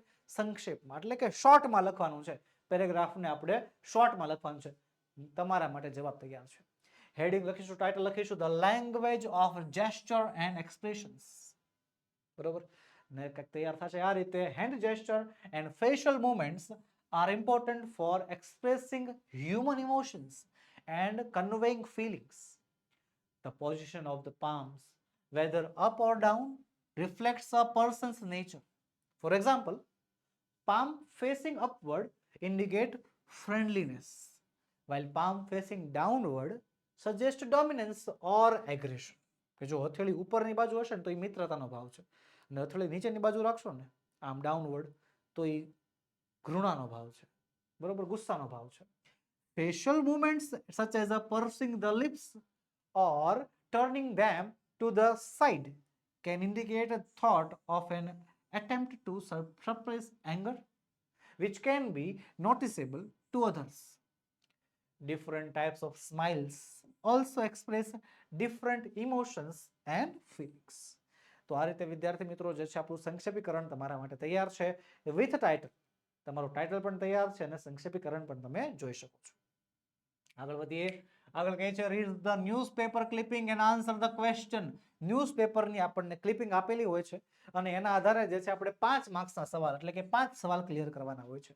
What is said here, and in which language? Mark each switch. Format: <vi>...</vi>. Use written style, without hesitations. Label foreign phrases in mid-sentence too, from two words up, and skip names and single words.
<gu>સંક્ષેપમાં, એટલે કે શોર્ટમાં લખવાનું છે. પેરેગ્રાફને આપણે શોર્ટમાં લખવાનું છે. તમારા માટે જવાબ તૈયાર છે. હેડિંગ લખીશું, ટાઇટલ લખીશું,</gu> <en>The language of gesture and expressions.</en> <gu>બરોબર, ને કંઈક તૈયાર થશે આ રીતે.</gu> <en>Hand gesture and facial movements are important for expressing human emotions and conveying feelings. The position of the palms, whether up or down, reflects a person's nature. For example, palm facing upward indicate friendliness, while palm facing downward suggest dominance or aggression.</en> <gu>કે જો હથેળી ઉપરની બાજુ હશે ને તો એ મિત્રતાનો ભાવ છે, અને હથેળી નીચેની બાજુ રાખશો ને આમ ડાઉનવર્ડ તો એ ઘૃણાનો ભાવ છે. બરોબર, ગુસ્સાનો ભાવ છે.</gu> <en>Facial movements such as pursing the lips or turning them to the side can indicate a thought of an attempt to suppress anger, which can be noticeable to others. Different types of smiles also express different emotions and feelings.</en> <gu>તો આ રીતે વિદ્યાર્થી મિત્રો જે છે આપણું સંક્ષેપીકરણ તમારા માટે તૈયાર છે</gu> <en>with title.</en> <gu>તમારું ટાઇટલ પણ તૈયાર છે અને સંક્ષેપીકરણ પણ તમે જોઈ શકો છો. આગળ વધીએ. આગળ કહે છે</gu> <en>Read the newspaper clipping and answer the question.</en> <gu>ન્યૂઝપેપરની આપણને ક્લિપિંગ આપેલી હોય છે અને એના આધારે જે છે આપણે 5 માર્ક્સના સવાલ, એટલે કે 5 સવાલ ક્લિયર કરવાના હોય છે.</gu>